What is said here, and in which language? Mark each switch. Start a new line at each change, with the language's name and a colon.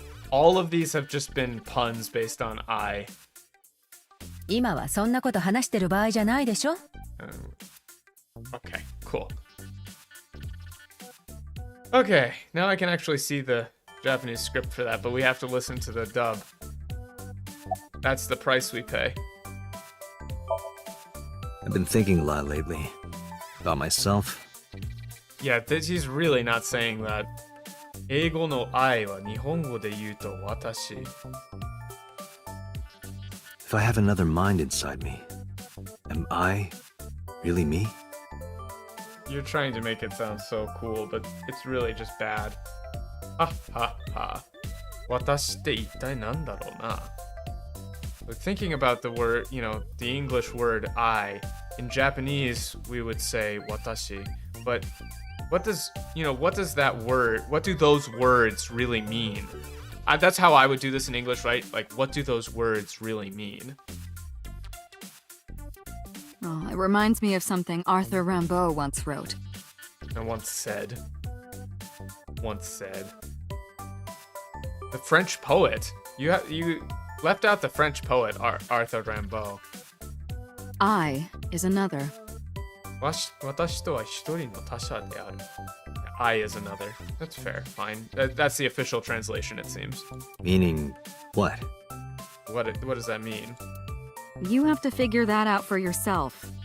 English: All of these have just been puns based on I.
Japanese: 今はそんなこと話してる場合じゃないでしょ？
English: Okay, cool. Okay, now I can actually see the Japanese script for that, but we have to listen to the dub. That's the price we pay. I've been thinking a lot lately. About myself. Yeah, he's really not saying that.
Japanese: 英語の愛は日本語で言うと私。
English: If I have another mind inside me, Am I really me? You're trying to make it sound so cool, but it's really just bad. Ha ha ha.
Japanese: 私って一体なんだろうな?
English: But thinking about the word, you know, the English word I, in Japanese we would say watashi, but what does that word, what do those words really mean? That's how I would do this in English, right? Like, what do those words really mean? Oh, it reminds me of something Arthur Rimbaud once wrote. And once said. The French poet. You left out the French poet, Arthur Rimbaud. I is another.
Japanese: 私とは一人の他者である.
English: I is another. That's fair. Fine. That's the official translation, it seems. Meaning what? What does that mean? You have to figure that out for yourself.